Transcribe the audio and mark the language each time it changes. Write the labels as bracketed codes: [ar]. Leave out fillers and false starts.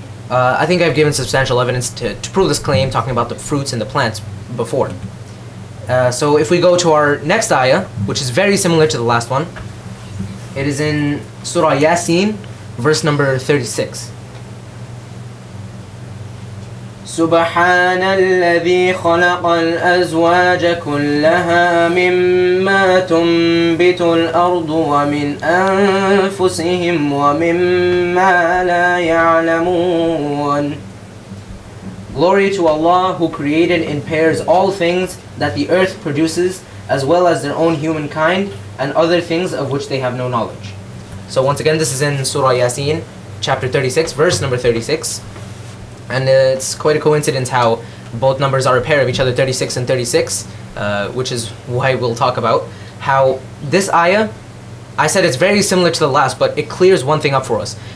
[en] I think I've given substantial evidence to prove this claim, talking about the fruits and the plants before. So if we go to our next ayah, which is very similar to the last one, it is in Surah Yasin, verse number 36. [ar] سبحان الذي خلق الأزواج كلها مما تنبت الأرض ومن أنفسهم ومما لا يعلمون. [en] Glory to Allah who created in pairs all things that the earth produces, as well as their own humankind and other things of which they have no knowledge. So once again, this is in Surah Yasin, chapter 36, verse number 36. And it's quite a coincidence how both numbers are a pair of each other, 36 and 36, which is why we'll talk about how this ayah, I said it's very similar to the last, but it clears one thing up for us.